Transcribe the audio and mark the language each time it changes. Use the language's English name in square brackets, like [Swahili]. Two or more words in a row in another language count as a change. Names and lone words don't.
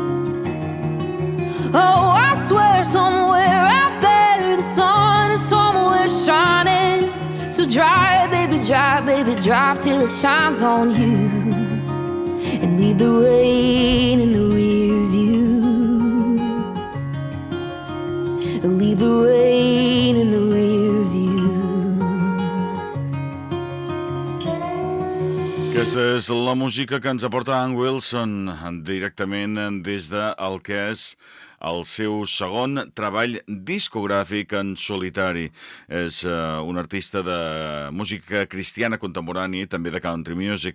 [English] Oh, I swear somewhere out there the sun is somewhere shining. So drive, baby, drive till it shines on you, and leave the rain in the rear view. Leave the rain in the rear view. [Catalan] Aquesta és la música que ens aporta Ann Wilson directament des del que és el seu segon treball discogràfic en solitari. És un artista de música cristiana contemporània i també de [English] country music.